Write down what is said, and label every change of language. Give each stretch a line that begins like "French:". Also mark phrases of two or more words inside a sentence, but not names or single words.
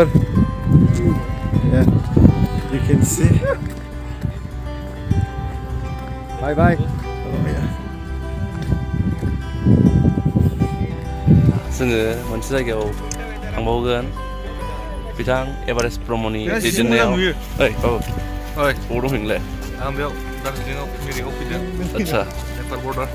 English: Yeah, you can see. Bye bye. Oh yeah.
Bodo: जोङो मोनसे जायगायाव थांबावगोन बिथां एभारेस्ट ब्रह्मनि दैदेननायाव ओइ बाबु ओइ बबाव दं नोंलाय आं बेयाव दार्जिलिंआव मिरिकआव फैदों आदसा नेपाल बर्डार